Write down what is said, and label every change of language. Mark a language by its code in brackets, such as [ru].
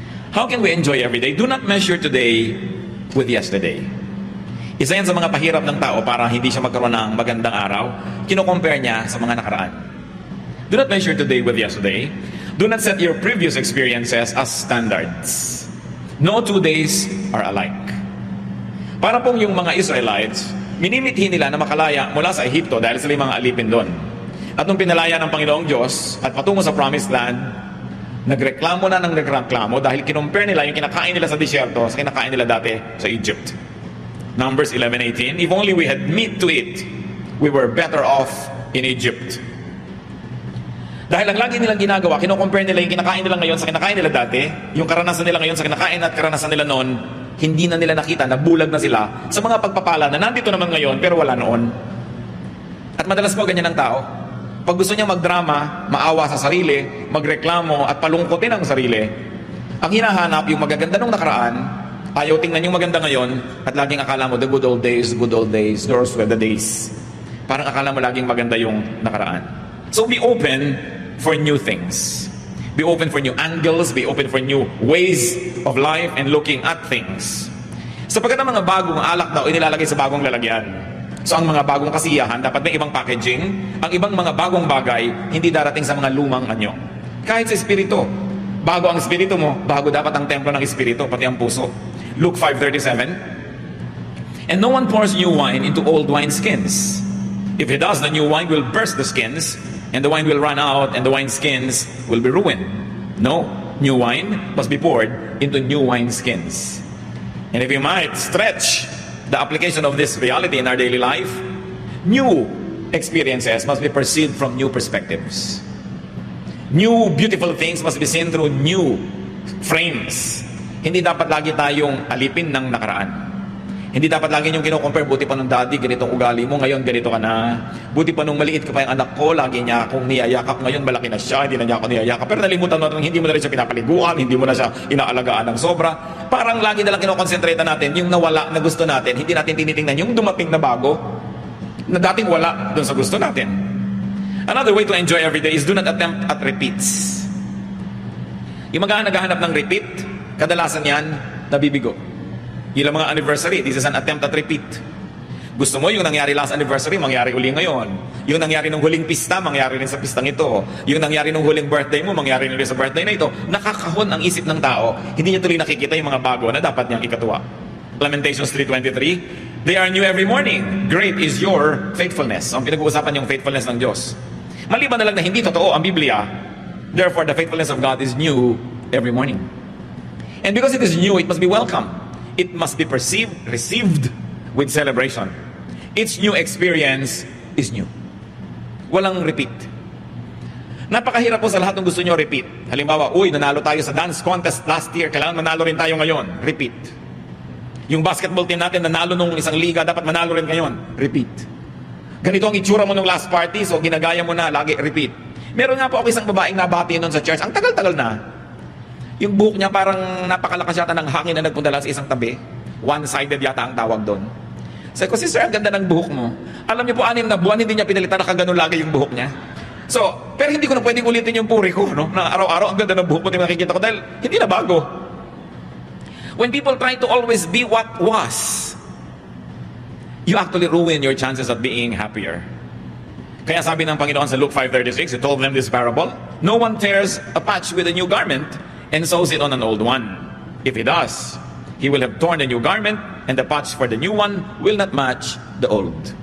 [en] How can we enjoy every day? Do not measure today with yesterday. [tl] Isa yan sa mga pahirap ng tao para hindi siya magkaroon ng magandang araw. Kino-compare niya sa mga nakaraan. [en] Do not measure today with yesterday. Do not set your previous experiences as standards. No 2 days are alike. [tl] Para pong yung mga Israelites, minimithi nila na makalaya mula sa Ehipto dahil sila yung mga alipin doon. At nung pinalaya ng Panginoong Diyos at patungo sa Promised Land, nagreklamo na ng nagreklamo dahil kinumpare nila yung kinakain nila sa disyerto sa kinakain nila dati sa Egypt. [en] Numbers 11:18, if only we had meat to eat, we were better off in Egypt. [tl] Dahil ang lagi nilang ginagawa, kino-compare nila yung kinakain nila ngayon sa kinakain nila dati, yung karanasan nila ngayon sa kinakain at karanasan nila noon, hindi na nila nakita, nabulag na sila sa mga pagpapala na nandito naman ngayon pero wala noon. At madalas po ganyan ang tao. Pag gusto niya magdrama, maawa sa sarili, magreklamo at palungkotin ang sarili, ang hinahanap yung magaganda nung nakaraan, ayaw tingnan yung maganda ngayon at laging akala mo [en] the good old days, those were the days. [tl] Parang akala mo laging maganda yung nakaraan. [en] So be open for new things. Be open for new angles, be open for new ways of life and looking at things. [tl] Sapagkat ang mga bagong alak daw inilalagay sa bagong lalagyan. So ang mga bagong kasiyahan dapat may ibang packaging. Ang ibang mga bagong bagay hindi darating sa mga lumang anyo. Kahit sa espiritu, bago ang espiritu mo, bago dapat ang templo ng espiritu, pati ang puso. [en] Luke 5:37. And no one pours new wine into old wineskins. If he does, the new wine will burst the skins, and the wine will run out, and the wineskins will be ruined. No, new wine must be poured into new wineskins. And if you might stretch the application of this reality in our daily life, new experiences must be perceived from new perspectives. New beautiful things must be seen through new frames. [tl] Hindi dapat lagi tayong alipin ng nakaraan. Hindi dapat lagi yung kino-compare, buti pa nung daddy, ganitong ugali mo, ngayon ganito ka na. Buti pa nung maliit ka pa yung anak ko, lagi niya akong niyayakap, ngayon malaki na siya, hindi na niya ako niyayakap. Pero nalimutan mo na hindi mo na rin siya pinapaliguan, hindi mo na siya inaalagaan ng sobra. Parang lagi na lang kinokonsentrate natin yung nawala na gusto natin, hindi natin tinitingnan yung dumating na bago, na dating wala dun sa gusto natin. [en] Another way to enjoy every day is do not attempt at repeats. [tl] Yung mga naghahanap ng repeat, kadalasan yan, nabibigo. Yung mga anniversary, [en] this is an attempt at repeat. [tl] Gusto mo yung nangyari last anniversary, mangyari uli ngayon. Yung nangyari nung huling pista, mangyari rin sa pistang ito. Yung nangyari nung huling birthday mo, mangyari rin sa birthday na ito. Nakakahon ang isip ng tao, hindi niya tuloy nakikita yung mga bago na dapat niyang ikatuwa. [en] Lamentations 3:23, they are new every morning. Great is your faithfulness. [tl] Ang pinag-uusapan yung faithfulness ng Diyos. Maliban na lang na hindi totoo ang Biblia, [en] therefore the faithfulness of God is new every morning. And because it is new, it must be welcome. It must be received with celebration. Each new experience is new. [tl] Walang repeat. Napakahirap po sa lahat ng gusto nyo repeat. Halimbawa, nanalo tayo sa dance contest last year, kailangan manalo rin tayo ngayon. Repeat. Yung basketball team natin, nanalo nung isang liga, dapat manalo rin ngayon. Repeat. Ganito ang itsura mo nung last party, so ginagaya mo na, lagi repeat. Meron nga po ako isang babaeng nabati nun sa church. Ang tagal-tagal na. Yung buhok niya parang napakalakas yata ng hangin na nagpunta lang sa isang tabi. One-sided yata ang tawag doon. Sabi ko, sister, ang ganda ng buhok mo. Alam niyo po, 6 na buwan, hindi niya pinalitan, nakaganon lagi yung buhok niya. So, pero hindi ko na pwedeng ulitin yung puri ko, no? Na araw-araw, ang ganda ng buhok mo, nakikita ko, dahil hindi na bago. [en] When people try to always be what was, you actually ruin your chances of being happier. [tl] Kaya sabi ng Panginoon sa [en] Luke 5:36, He told them this parable, no one tears a patch with a new garment, and sews it on an old one. If he does, he will have torn the new garment, and the patch for the new one will not match the old.